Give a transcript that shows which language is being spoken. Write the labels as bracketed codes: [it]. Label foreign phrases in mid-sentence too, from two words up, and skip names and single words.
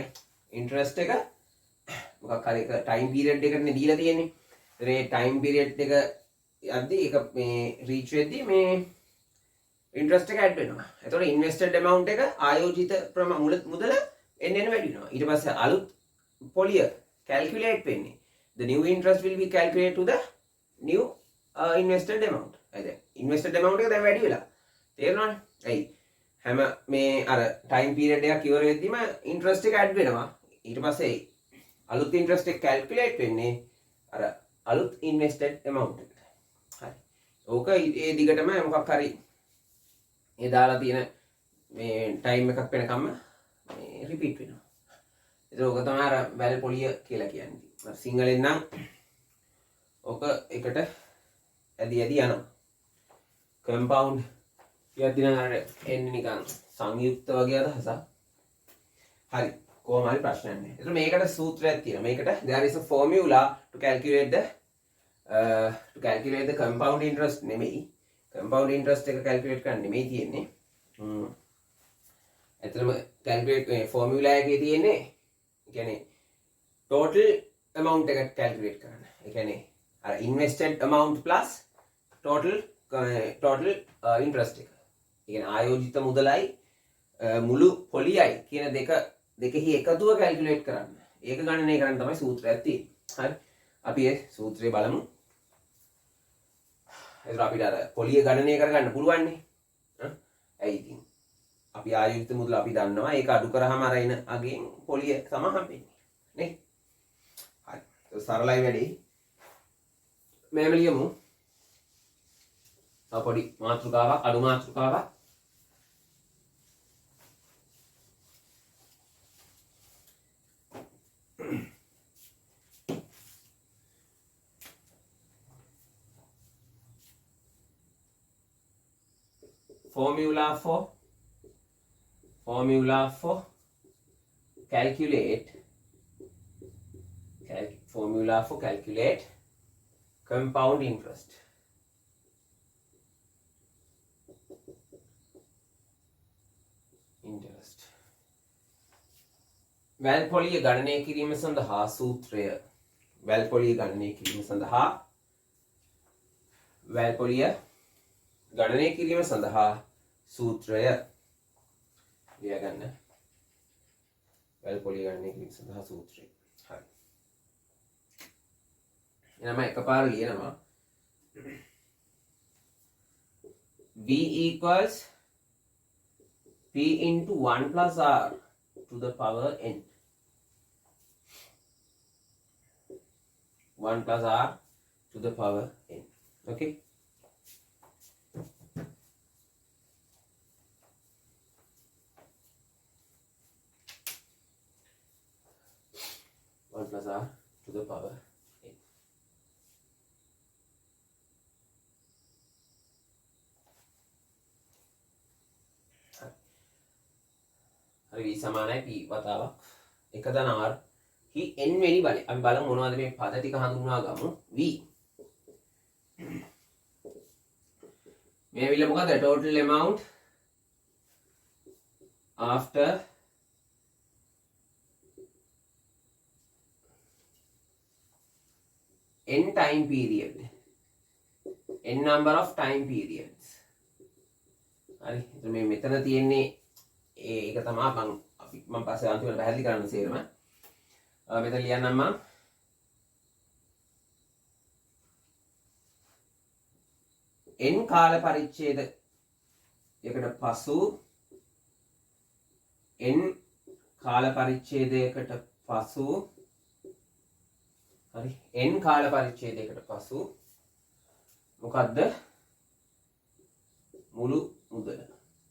[si] ඉන්ට්‍රස්ට් එක මොකක් හරි එක [en] time period [si] එකකටනේ දීලා තියෙන්නේ. ඒ [en] time period [si] එක යද්දී ඒක මේ රීච් වෙද්දී මේ ඉන්ට්‍රස්ට් එක ඇඩ් වෙනවා. එතකොට [en] invested amount [si] එක ආයෝජිත මුදල එන්න වැඩි වෙනවා. ඊට පස්සේ අලුත් පොලිය calculate වෙන්නේ. [en] The new interest will be calculated to the new invested amount. [si] දැන් [en] invested amount [si] එක දැන් වැඩි වෙලා. තේරෙනවනේ? ඇයි? හැම මේ අර [en] time period [si] එකක් ඉවර වෙද්දිම ඉන්ට්‍රස්ට් එක ඇඩ් වෙනවා. ඊට පස්සේ අලුත් ඉන්ට්‍රස්ට් එක calculate වෙන්නේ අර අලුත් [en] invested amount [si] එකට. හරි. ඕක ඒ දිගටම මොකක් හරි ඒ දාලා තියෙන මේ ටයිම් එකක් වෙනකම්ම මේ රිපීට් වෙනවා. ඒක ඕක තමයි අර වැල් පොලිය කියලා කියන්නේ. සිංහලෙන් නම් ඕක එකට ඇදි යනවා. කම්පවුන්ඩ් කියද්දී නම් අර එන්නේ නිකන් සංයුක්ත වගේ අදහසක්. හරි. කොහොම හරි ප්‍රශ්නයක් නැහැ. ඒතර මේකට සූත්‍රයක් තියෙනවා. [en] මේකට there is a formula to calculate the compound interest නෙමෙයි. compound interest [si] එක calculate කරන්න නෙමෙයි තියෙන්නේ. ඇත්තටම [en] calculate formula [si] එකේ තියෙන්නේ ඒ කියන්නේ [en] total amount [si] එක calculate කරන්න. ඒ කියන්නේ අර [en] invested amount plus total interest [si] එක. ඒ කියන්නේ ආයෝජිත මුදලයි මුළු පොලියයි කියන දෙකෙහි එකතුව calculate කරන්න. ඒක ගණනය කරන්න තමයි සූත්‍රයක් තියෙන්නේ. හරි. අපි ඒ සූත්‍රය බලමු. එතකොට අපිට අර පොලිය ගණනය කරගන්න පුළුවන් නේ. ඇයි ඉතින් අපි ආයෝජිත මුදල අපි දන්නවා. ඒක අඩු කරාම අර එන අගෙන් පොලිය තමයි හම්බෙන්නේ. නේ? හරි. ඒක සරලයි වැඩි. මෙහෙම ලියමු. පොඩි මාතෘකාවක්, අඩු මාතෘකාවක්. [en] Formula for calculate compound interest. [si] වැල් පොලිය ගණනය කිරීම සඳහා සූත්‍රය. වැල් පොලිය ගණනය කිරීම සඳහා සූත්‍රය ලියගන්න. වැල් පොලිය ගණනය කිරීම සඳහා සූත්‍රය. හරි. එහෙනම් එකපාර ලියනවා. [en] V equals P into 1 plus R to the power n. 1 plus R to the power n. Okay. Plus R to the power n. [si] හරි v සමානයි p වතාවක් 1 ධන r හි n වෙනි බලය. අපි බලමු මොනවද මේ පද ටික හඳුන්වා ගමු. [en] v [si] මේ ඇවිල්ලා මොකද [en] total amount after n time period, n number of time periods. [si] හරි. එතන මේ මෙතන තියෙන්නේ ඒක තමයි මම පස්සේ අන්තිමට පැහැදිලි කරන්න සේරම. මෙතන ලියන්නම් මම. n කාල පරිච්ඡේද යකට පසු n කාල පරිච්ඡේදයකට පසු හරි n කාල පරිච්ඡේදයකට පසු මොකද්ද මුළු මුදල.